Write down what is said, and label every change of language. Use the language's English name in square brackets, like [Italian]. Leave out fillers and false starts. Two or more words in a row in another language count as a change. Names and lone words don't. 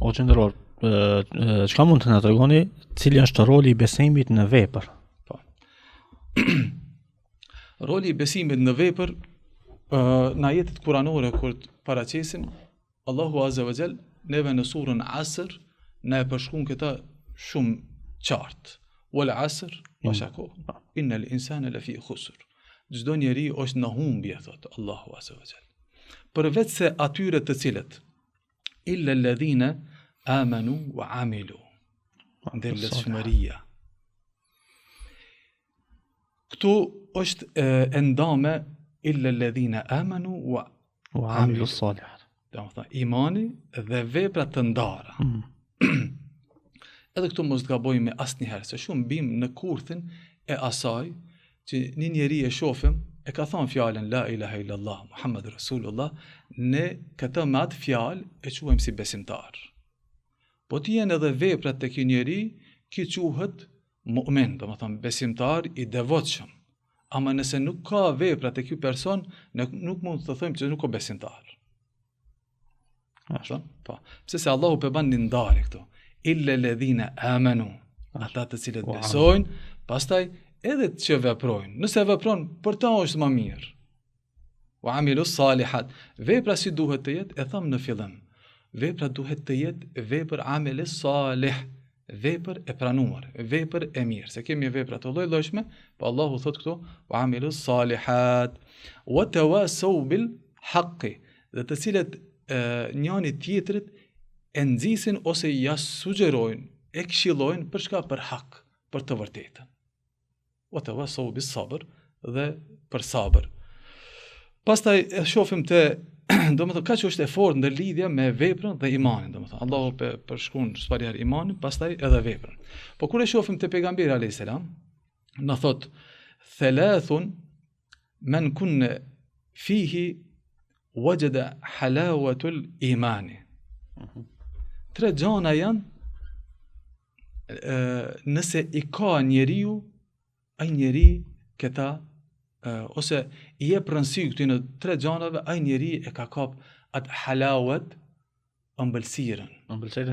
[Albanian] O qëndëror, çka mund të na tregoni cili është roli i besimit në vepër? Po. Roli i besimit në vepër në ajetet kuranore kur të paraqesin, Allahu [Arabic] عز وجل [Albanian] neve në surën Asr na e përshkruan këtë shumë qartë. [Arabic] والعصر وشاكو إن الإنسان لفي خسر. [Albanian] Çdo njeri është në humbje, thot Allahu [Arabic] عز وجل. [Albanian] Përveç se atyre të cilët [Arabic] إلا الذين آمنوا وعملوا. [Albanian] Ndërleshmëria. Këtu është e ndame [Arabic] إلا الذين آمنوا و عملوا الصالحات. [Albanian] Domethënë imani dhe vepra të ndara. Edhe këtu mos të gabojmë asnjëherë, se shumë bim në kurthin e asaj që një njeri e shohim e ka thënë fjalën [Arabic] لا إله إلا الله محمد رسول الله, [Albanian] ne këtë me atë fjalë e quajmë si besimtar. Po të jenë edhe veprat të ky njeri, ki quhet mu'min, domethënë besimtar i devotshëm. Ama nëse nuk ka veprat të ky person, nuk mund të thojmë që nuk ka besimtar. Ashtu? Po. Pse se Allahu po bën një ndarje këtu. [Arabic] إلا الذين آمنوا, [Albanian] ata të cilët besojnë, pastaj edhe që veprojnë. Nëse veprojnë, për ta është më mirë. [Arabic] وعملوا الصالحات. [Albanian] Vepra si duhet të jetë, e thamë në fillim. Vepra duhet të jetë vepër [Arabic] عمل صالح, [Albanian] vepër e pranuar, vepër e mirë. Se kemi vepra të lloj-llojshme, po Allahu thot këtu, [Arabic] وعملوا الصالحات وتواصوا بالحق, [Albanian] dhe të cilët njëri tjetrit e nxisin ose ja sugjerojnë, e këshillojnë për çka, për hak, për të vërtetën. [Arabic] وتواصوا بالصبر, [Albanian] dhe për sabër. Pastaj e shohim te domethënë kaq është e fortë ndër lidhja me veprën dhe imanin, domethënë Allahu përshkruan çfarë imanin, pastaj edhe veprën. Po kur e shohim te pejgamberi [Arabic] عليه السلام, [Albanian] na thot [Arabic] ثلاث من كن فيه وجد حلاوة الإيمان. [Albanian] Tre gjana janë nëse i ka njeriu, ai njeri këta ose i jep rëndësi këtyre tre gjanave, ai njeri e ka kap atë halawat, ëmbëlsirën